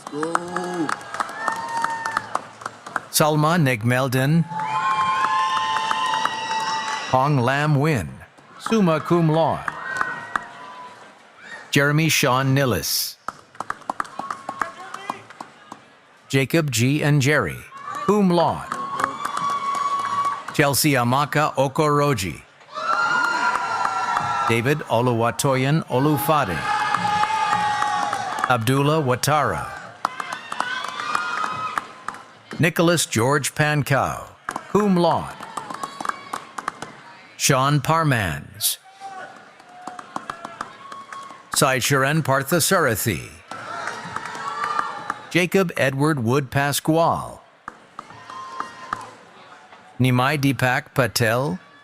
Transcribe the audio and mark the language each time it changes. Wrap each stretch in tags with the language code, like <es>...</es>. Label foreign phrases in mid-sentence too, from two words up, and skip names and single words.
<en>Salma Negmeldin. Hong Lam Win,</en> <la>summa cum laude.</la> <en>Jeremy Sean Nillis. Jacob G. and Jerry,</en> <la>cum laude.</la> <en>Chelsea Amaka Okoroji. David Oluwatoyin Olufade. Abdullah Watara. Nicholas George Pankau,</en> <la>cum laude.</la> <en>Sean Parmans. Saicharan Parthasarathi. Jacob Edward Wood Pasquale. Nimai Deepak Patel.</en>